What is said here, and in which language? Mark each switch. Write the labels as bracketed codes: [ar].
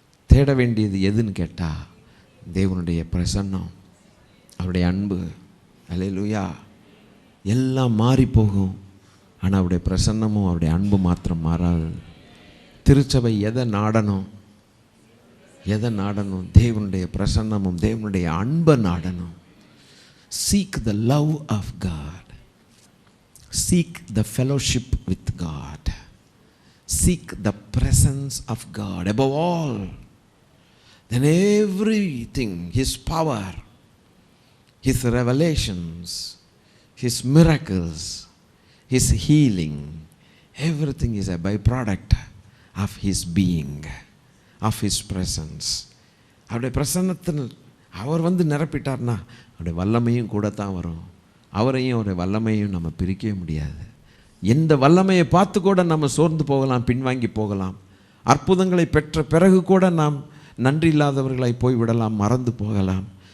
[ta] தேட வேண்டியது எதுன்னு கேட்டால் தேவனுடைய பிரசன்னம், அவருடைய அன்பு. அல்லேலூயா. எல்லாம் மாறி போகும், ஆனால் அவருடைய பிரசன்னமும் அவருடைய அன்பு மாத்திரம் மாறாது. திருச்சபை எதை நாடணும்? தேவனுடைய பிரசன்னமும் தேவனுடைய அன்பை நாடணும். [en] Seek the love of God. Seek the fellowship with God. Seek the presence of God above all. Then everything, His power, His revelations, His miracles, His healing, everything is a byproduct of His being, of His presence. [ta] அவருடைய பிரசன்னத்தில் அவர் வந்து நிரப்பிட்டார்னா அவருடைய வல்லமையும் கூட தான் வரும். அவரையும் அவருடைய வல்லமையும் நம்ம பிரிக்கவே முடியாது. எந்த வல்லமையை பார்த்து கூட நம்ம சோர்ந்து போகலாம், பின்வாங்கி போகலாம். அற்புதங்களை பெற்ற பிறகு கூட நாம் நன்றி இல்லாதவர்களாய் போய்விடலாம், மறந்து போகலாம்.